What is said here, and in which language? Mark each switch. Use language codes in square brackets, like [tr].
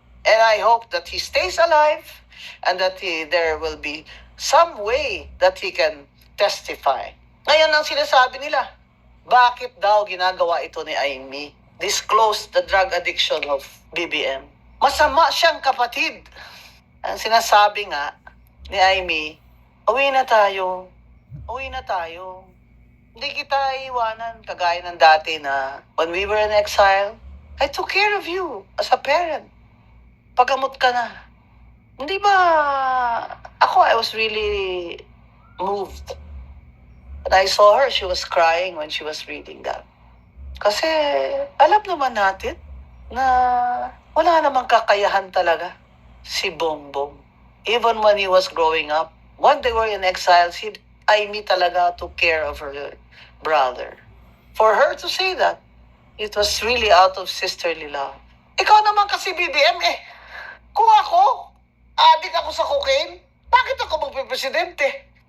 [en] And I hope that he stays alive and that there will be some way that he can testify. [tl] Ngayon ang sinasabi nila, bakit daw ginagawa ito ni Amy? [en] Disclose the drug addiction of BBM. [tl] Masama siyang kapatid. Ang sinasabi nga ni Amy, uwi na tayo. Uwi na tayo. Hindi kita iiwanan kagaya ng dati na [en] when we were in exile, I took care of you as a parent. [tl] Pagamot ka na. Hindi ba, [en] I was really moved. When I saw her, she was crying when she was reading that. [tl] Kasi alam naman natin na wala namang kakayahan talaga si Bongbong. [en] Even when he was growing up, when they were in exile, [tl] si Amy talaga [en] took care of her brother. For her to say that, it was really out of sisterly love. [tl] Ikaw naman kasi BBM Kung ako, adik ako sa cocaine, bakit ako magpipresidente?